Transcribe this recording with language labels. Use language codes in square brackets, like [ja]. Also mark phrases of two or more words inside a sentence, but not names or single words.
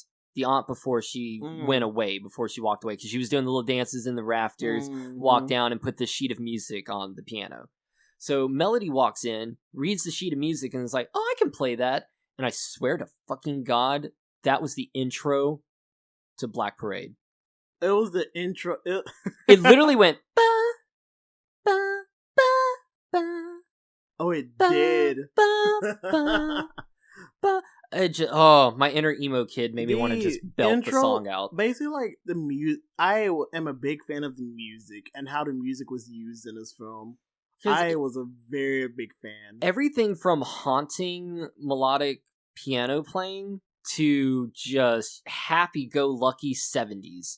[en] The aunt before she went away, before she walked away, because she was doing the little dances in the rafters, walked down and put this sheet of music on the piano. So Melody walks in, reads the sheet of music, and is like, oh, I can play that. And I swear to fucking God, that was the intro to Black Parade. It was the intro. It literally went, ba, ba, ba, ba. Oh, it ba, did. Ba, ba, ba. My inner emo kid made me want to just belt the song out. Basically, like the music. I am a big fan of the music and how the music was used in this film. I was a very big fan. Everything from haunting melodic piano playing to just happy-go-lucky 70s.